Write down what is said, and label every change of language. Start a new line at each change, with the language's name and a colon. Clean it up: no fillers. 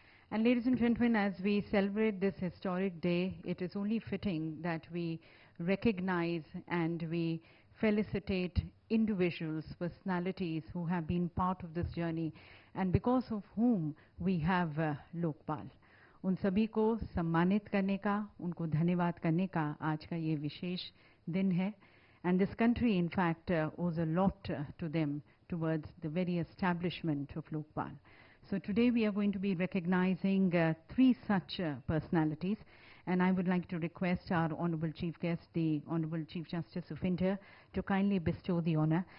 English: And ladies and gentlemen, as we celebrate this historic day, it is only fitting that we recognize and we felicitate individuals, personalities who have been part of this journey and because of whom we have Lokpal.
Hindi: उन सभी को सम्मानित करने का, उनको धन्यवाद करने का आज का ये विशेष दिन है.
English: And this country, in fact, owes a lot to them towards the very establishment of Lokpal. So today we are going to be recognizing three such personalities, and I would like to request our Honorable Chief Guest, the Honorable Chief Justice of India, to kindly bestow the honor.